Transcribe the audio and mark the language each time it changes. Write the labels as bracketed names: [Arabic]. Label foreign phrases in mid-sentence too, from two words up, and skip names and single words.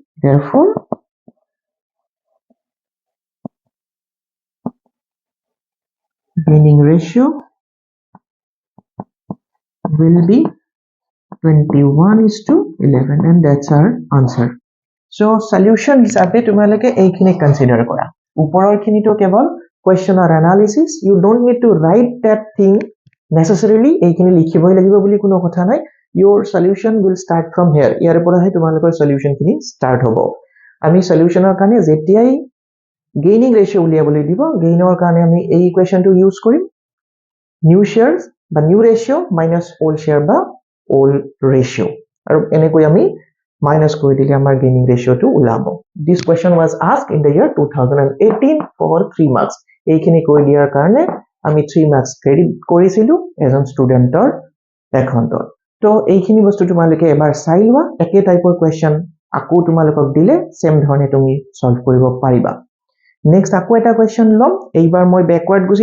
[English] Therefore, gaining ratio will be 21:11, and that's our answer. So solution [Assamese] হিচাপে তোমালোকে এইখিনি কনসিডার কৰা ওপৰৰ খিনিটো কেৱল কোৱেশ্চনৰ এনালিসিস [English] you don't need to write that thing necessarily [Assamese] এইখিনি লিখিবই লাগিব বুলি কোনো কথা নাই [English] your solution will start from here [Assamese] ইয়াৰ পৰাহে তোমালোকৰ সলিউশন খিনি স্টাৰ্ট হ'ব আমি সলিউশনৰ কাৰণে যেতিয়াই [English] gaining ratio [Assamese] উলিয়াবলৈ দিব গেইনৰ কাৰণে আমি এই ইকুৱেশনটো ইউজ কৰিম [English] new shares [Assamese] বা [English] new ratio minus old share [Assamese] বা [English] old ratio [Assamese] আৰু এনেকৈ আমি minus কৰি দিলে আমাৰ [English] gaining ratio [Assamese] টো ওলাব [English] this question was asked in the year 2018 for 3 marks [Assamese] এইখিনি কৈ দিয়াৰ কাৰণে আমি 3 marks ক্ৰেডিট কৰিছিলো এজন ষ্টুডেন্টৰ একাউন্টত তো এইখিনি বস্তু তোমালোকে এবাৰ চাই লোৱা একে টাইপৰ question আকৌ তোমালোকক দিলে সেম ধৰণে তুমি সলভ কৰিব পাৰিবা নেক্সট আকৌ এটা কোৱেশ্চন লম এইবাৰ মই ব্যাকওয়াৰ্ড গুছি